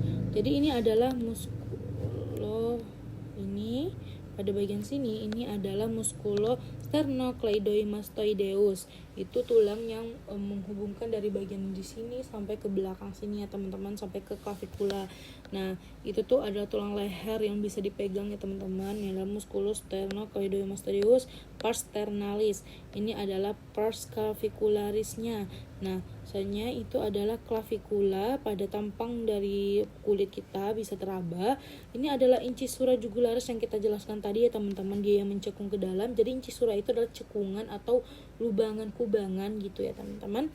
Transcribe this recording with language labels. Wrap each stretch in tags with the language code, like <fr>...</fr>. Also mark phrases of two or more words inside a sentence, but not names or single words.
<id>Jadi ini adalah muskulo ini pada bagian sini ini adalah</id> <la>muskulo sternocleidomastoideus.</la> <id>Itu tulang yang menghubungkan dari bagian di sini sampai ke belakang sini ya teman-teman, sampai ke clavicula. Nah, itu tuh adalah tulang leher yang bisa dipegang ya teman-teman. Yang adalah</id> <la>musculus sternocleidomastoideus pars sternalis.</la> <id>Ini adalah</id> <la>pars clavicularisnya.</la> <id>Nah, misalnya itu adalah clavicula pada tampang dari kulit kita bisa teraba. Ini adalah</id> <la>incisura jugularis</la> <id>yang kita jelaskan tadi ya teman-teman, dia yang mencekung ke dalam. Jadi incisura itu adalah cekungan atau lubangan kubangan gitu ya teman-teman.</id>